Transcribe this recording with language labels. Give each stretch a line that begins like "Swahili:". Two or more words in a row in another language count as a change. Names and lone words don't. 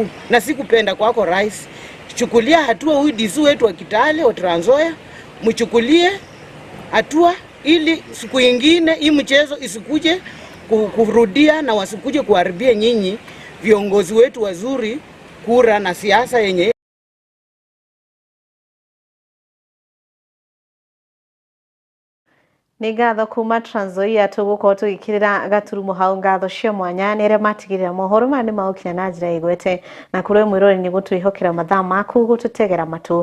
Swahili: Na sikupenda kwako rais, chukulia hatua huyu DC wetu wa Kitale wa Trans Nzoia, mchukulie hatua ili siku nyingine hii mchezo isikuje kurudia na wasikuje kuharibia nyinyi viongozi wetu wazuri kura na siasa yenye.
Kikuyu: Nĩ ngatho kuma Trans Nzoia tũgũkorwo tũgĩkĩrĩra gaturumo hau ngatho cia mwanya nĩ arĩa matigĩrĩra mohoro maya nĩ maũkinya na njĩra ĩgwete na kũrĩ mwĩrori nĩ gũtwĩhokera mathaa maku gũtũtegera matũ.